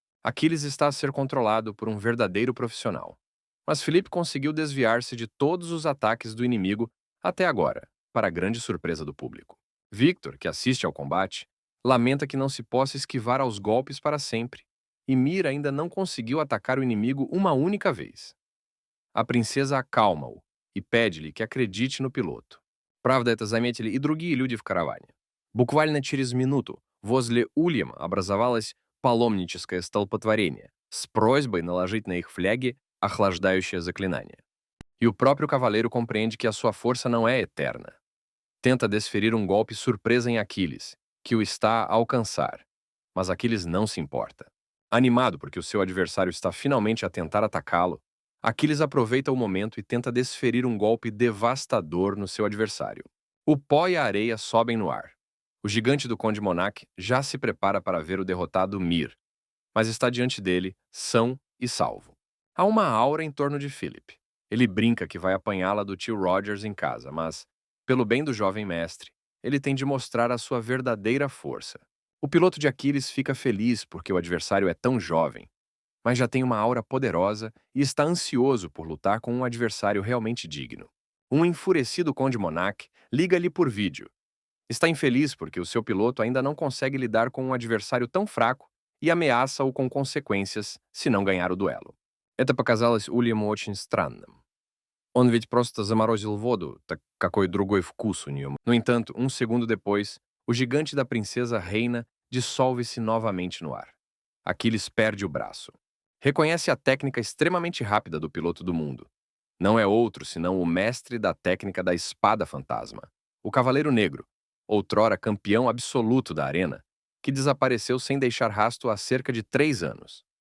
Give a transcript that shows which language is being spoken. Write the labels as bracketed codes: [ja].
[pt] Aquiles está a ser controlado por um verdadeiro profissional. Mas Filipe conseguiu desviar-se de todos os ataques do inimigo até agora, para a grande surpresa do público. Victor, que assiste ao combate, lamenta que não se possa esquivar aos golpes para sempre, e Mira ainda não conseguiu atacar o inimigo uma única vez. A princesa acalma-o e pede-lhe que acredite no piloto. [ru] Правда, это заметили и другие люди в караване. Буквально через минуту возле улья образовалось паломническое столпотворение с просьбой наложить на их фляги охлаждающее заклинание. [pt] E o próprio cavaleiro compreende que a sua força não é eterna. Tenta desferir um golpe surpresa em Aquiles, que o está a alcançar. Mas Aquiles não se importa. Animado porque o seu adversário está finalmente a tentar atacá-lo, Aquiles aproveita o momento e tenta desferir um golpe devastador no seu adversário. O pó e a areia sobem no ar. O gigante do Conde Monarch já se prepara para ver o derrotado Mir, mas está diante dele, são e salvo. Há uma aura em torno de Philip. Ele brinca que vai apanhá-la do tio Rogers em casa, mas, pelo bem do jovem mestre, ele tem de mostrar a sua verdadeira força. O piloto de Aquiles fica feliz porque o adversário é tão jovem, mas já tem uma aura poderosa e está ansioso por lutar com um adversário realmente digno. Um enfurecido Conde Monarch liga-lhe por vídeo. Está infeliz porque o seu piloto ainda não consegue lidar com um adversário tão fraco e ameaça-o com consequências se não ganhar o duelo. [ru] Это показалось Ульяму очень странным. Он ведь просто заморозил воду, так какой другой вкус у нее? [pt] No entanto, um segundo depois, o gigante da princesa Reina dissolve-se novamente no ar. Aquiles perde o braço. Reconhece a técnica extremamente rápida do piloto do mundo. Não é outro senão o mestre da técnica da espada fantasma, o Cavaleiro Negro, outrora campeão absoluto da arena, que desapareceu sem deixar rastro há cerca de 3 anos.